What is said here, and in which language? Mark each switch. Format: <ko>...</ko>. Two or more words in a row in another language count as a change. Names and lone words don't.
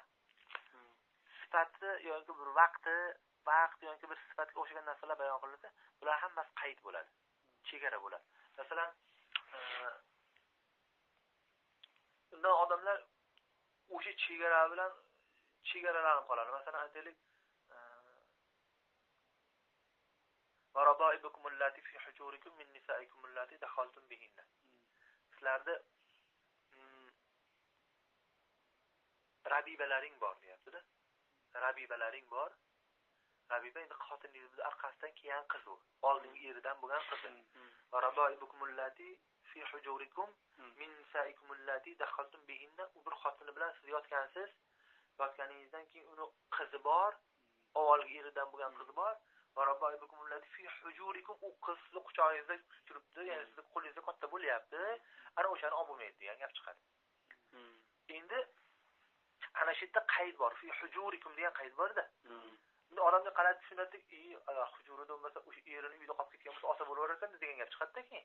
<uz>Sifati yoki bir vaqt yoki bir sifatga o'xshagan narsalar bayon qilinsa, bular hammasi qayd bo'ladi. Chegara bo'ladi. Masalan, undan odamlar o'sha chegara bilan chegaralanib qoladi. Masalan, aytaylik,</uz> <ar>وَرَبَائِبُكُمُ اللَّاتِي فِي حُجُورِكُم مِّن نِّسَائِكُمُ اللَّاتِي دَخَلْتُم بِهِنَّ.</ar> <uz>Sizlarda rabibalaring bor deyapti-da. Rabibalaring bor. Rabiba endi xotiningizning orqasidan kelgan qiz u. Oldingi eridan bo'lgan qiz.</uz> <ar>وَرَبَائِبُكُمُ اللَّاتِي فِي حُجُورِكُم مِّن نِّسَائِكُمُ اللَّاتِي دَخَلْتُم بِهِنَّ.</ar> <uz>U bir xotini bilan siz yotgansiz. Yotganingizdan keyin uni qizi bor. Avvalgi eridan bo'lgan qizi bor.</uz> <ar>وَرَبَائِبُكُمُ اللَّاتِي فِي حُجُورِكُم.</ar> <uz>U qiz sizni quchog'ingizda turibdi, ya'ni sizni qo'lingizda katta bo'lyapti. Ana o'shani olib bo'lmaydi degan gap chiqadi. Endi ana shu yerda qayd bor.</uz> <ar>في حجوركم</ar> <uz>degan qayd bor-da. Endi odamga qarab tushunadi, hujurida bo'lmasa o'sha erini uyda qolib ketgan bo'lsa ota bo'laveradi degan gap chiqadi-da keyin.</uz>